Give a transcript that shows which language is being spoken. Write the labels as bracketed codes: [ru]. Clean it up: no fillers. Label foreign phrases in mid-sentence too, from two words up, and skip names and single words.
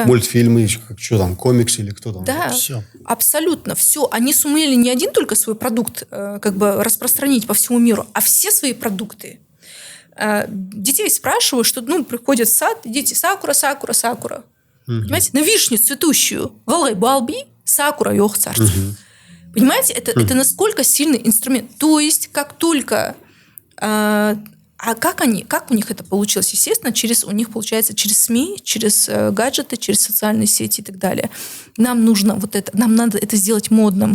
[ru] Мультфильмы, что там, комиксы или кто там. Да, все. Абсолютно все. Они сумели не один только свой продукт как бы распространить по всему миру, а все свои продукты. Детей спрашивают, что приходят в сад, дети, сакура, сакура, сакура. Понимаете? На вишню цветущую. Галай балби, сакура, йох царство. Понимаете? Это насколько сильный инструмент. То есть, как только... как у них это получилось? Естественно, у них получается через СМИ, через гаджеты, через социальные сети и так далее. Нам нужно нам надо это сделать модным.